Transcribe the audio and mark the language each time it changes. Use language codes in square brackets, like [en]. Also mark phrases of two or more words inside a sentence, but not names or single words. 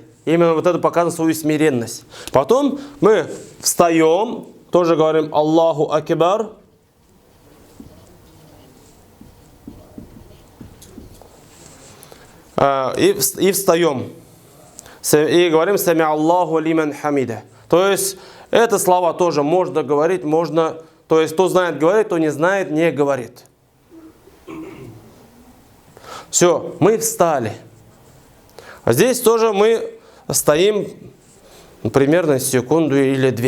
[ru] Именно вот это показывает свою смиренность. Потом мы встаем, тоже говорим [ar] الله أكبر. [ru] И встаем. И говорим [ar] سمع الله لمن حمده. [ru] То есть это слова тоже можно говорить, можно. То есть кто знает говорит, кто не знает не говорит. Все, мы встали. А здесь тоже мы стоим примерно секунду или 2.